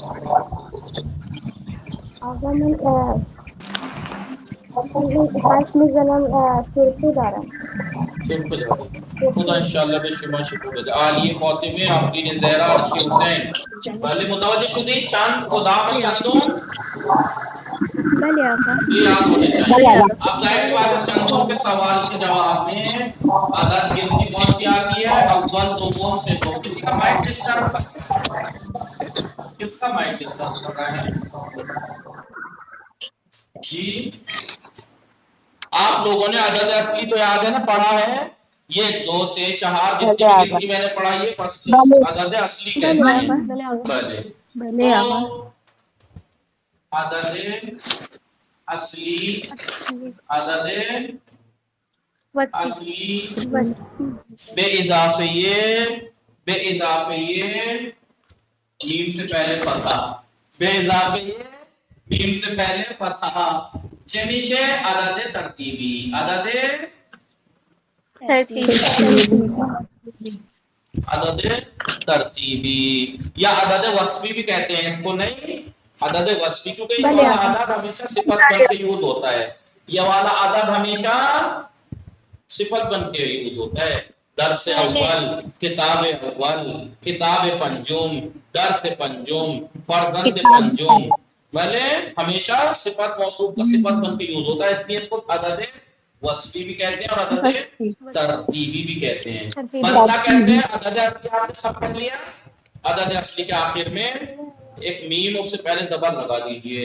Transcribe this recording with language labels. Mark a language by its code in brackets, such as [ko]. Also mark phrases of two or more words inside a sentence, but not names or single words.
[fa] آقا من حرف میزنم سرفه دارم. سرخ داری. خدا انشالله به شما شفا بده. عالیه فاطمه، آفرین زهرا، عرشی حسین. بله متوجه شدید؟ چند خدا میں چندون بله آقا. [ur] یہ یاد ہونے چاہیے. اب ظاہر سی بات ہے چندوں کے سوال کے جواب میں عدد گنتی کون سی آتی ہے؟ [fa] اول، دوم، سوم. [ur] کسی کا [en] mind disturb [ur] کر رہا ہے؟ کس کا [en] mind disturb [ur] کر رہا ہے جی؟ آپ لوگوں نے عدد اصلی تو یاد ہے نا، پڑھا ہے. یہ 2 سے 4 جتنی بھی گنتی میں نے پڑھائی ہے فرسٹ عدد اصلی کہتے ہیں. بلے تو عدد اصلی، عدد اصلی بے اضافہ میم سے پہلے فتح، بے اضافہ میم سے پہلے فتح. چمیشے عدد ترتیبی، عدد ترتیبی یا عدد وصفی بھی کہتے ہیں اس کو. نہیں عدد وصفی، کیونکہ یہ والا عدد ہمیشہ صفت بن کے یوز ہوتا ہے. یہ والا عدد ہمیشہ صفت بن کے یوز ہوتا ہے. [fa] درس اول، کتاب اول، کتاب پنجم، درس پنجم، فرزند پنجم. [ur] بھلے ہمیشہ صفت موصوف کا صفت بن کے یوز ہوتا ہے، اس لیے اس کو عدد وصفی بھی کہتے ہیں اور عدد ترتیبی بھی کہتے ہیں. بنتا کیسے ہے؟ عدد اصلی آپ نے سب پڑھ لیا. عدد اصلی کے آخر میں ایک میم اس سے پہلے زبر لگا دیجئے.